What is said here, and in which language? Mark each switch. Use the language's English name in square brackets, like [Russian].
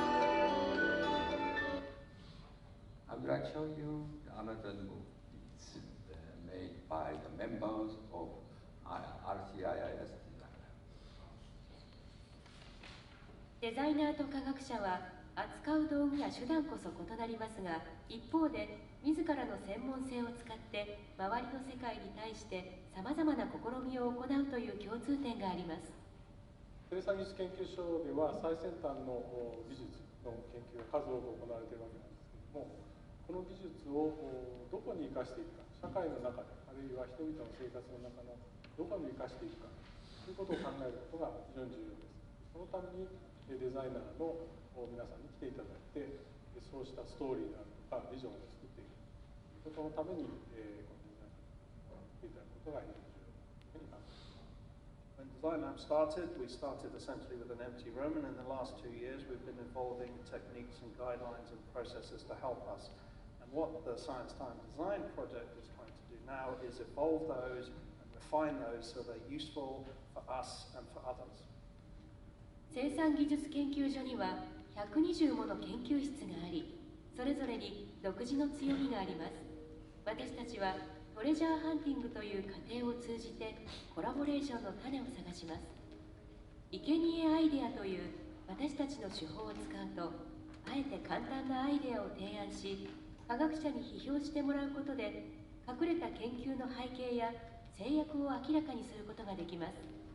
[English] I would like to show you another movie. It's made by the members of RCIIS designer. [Japanese] デザイナーと科学者は扱う道具や手段こそ異なりますが、一方で自らの専門性を使って周りの世界に対してさまざまな試みを行うという共通点があります。生産技術研究所では最先端の技術の研究が数多く行われているわけなんですけれども、この技術をどこに生かしていくか、社会の中であるいは人々の生活の中のどこに生かしていくかということを考えることが非常に重要です。そのためにデザイナーの皆さんに来ていただいて、そうしたストーリーであるとかビジョンを作っていくことのために、このデザイナーに来ていただくことが非常に重要というふうに考えます。 [English] When Design Lab started, we started essentially with an empty room, and in the last 2 years we've been evolving techniques and guidelines and processes to help us. And what the Science Time Design project is trying to do now is evolve those and refine those so they're useful for us and for others. [Japanese] 生産技術研究所には120もの研究室があり、それぞれに独自の強みがあります。私たちはトレジャーハンティングという過程を通じてコラボレーションの種を探します。生贄アイデアという私たちの手法を使うと、あえて簡単なアイデアを提案し、科学者に批評してもらうことで隠れた研究の背景や制約を明らかにすることができます。